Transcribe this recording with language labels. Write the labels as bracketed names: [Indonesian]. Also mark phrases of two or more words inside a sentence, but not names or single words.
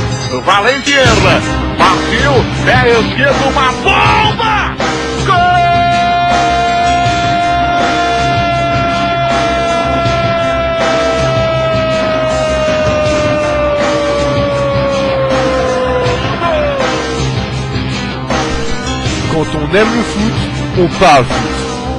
[Portuguese] Valeu, esquerda. Partiu. Pé esquerdo, uma bomba! Gol! [French] Quand on aime le foot, on parle foot.